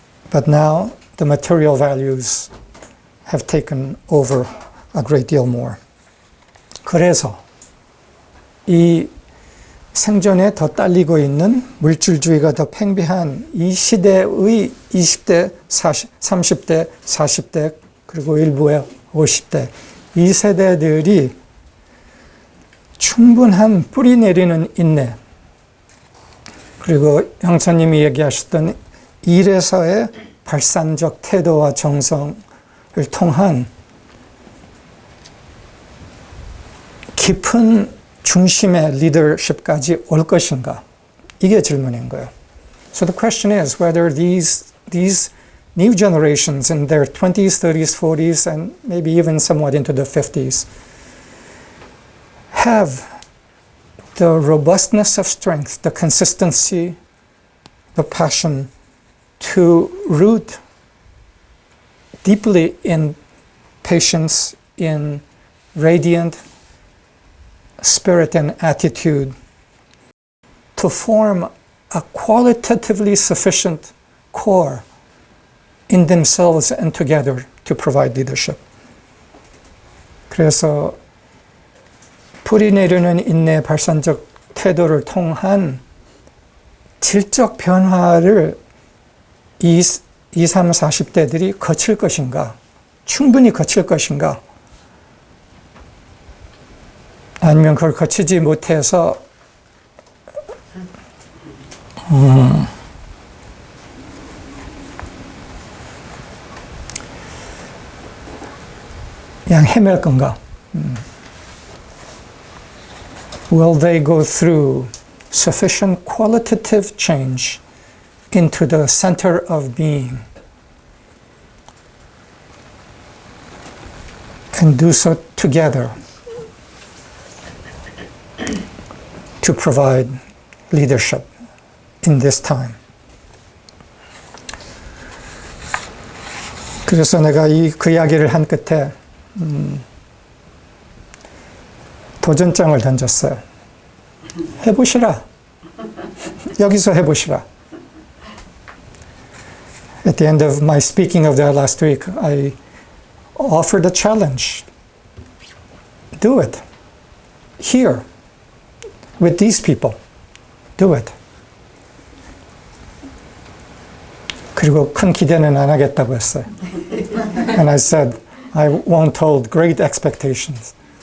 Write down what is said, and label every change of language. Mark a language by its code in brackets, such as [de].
[en] But now the material values have taken over a great deal more. [ko] 그래서 이 생존에 더 딸리고 있는 물질주의가 더 팽배한 이 시대의 20대, 30대, 40대, 그리고 일부의 50대, 이 세대들이 충분한 뿌리 내리는 인내, 그리고 형사님이 얘기하셨던 일에서의 발산적 태도와 정성을 통한 깊은 중심의 리더십까지 올 것인가? 이게 질문인 거예요. [en] So the question is whether these new generations in their 20s, 30s, 40s, and maybe even somewhat into the 50s have the robustness of strength, the consistency, the passion to root deeply in patience, in radiant spirit and attitude, to form a qualitatively sufficient core in themselves and together to provide leadership. [ko] 그래서 뿌리 내리는 인내 발산적 태도를 통한 질적 변화를 20, 30, 40대들이 거칠 것인가, 충분히 거칠 것인가, 아니면 그걸 거치지 못해서 그냥 헤맬 건가? [en] Will they go through sufficient qualitative change into the center of being and do so together to provide leadership in this time? [ko] 그래서 내가 그 이야기를 한 끝에 도전장을 던졌어요. 해보시라. 여기서 해보시라. [en] At the end of my speaking of that last week, I offered a challenge. Do it. Here. With these people. Do it. [ko] 그리고 큰 기대는 안 하겠다고 했어요. [en] And I said, I won't hold great expectations.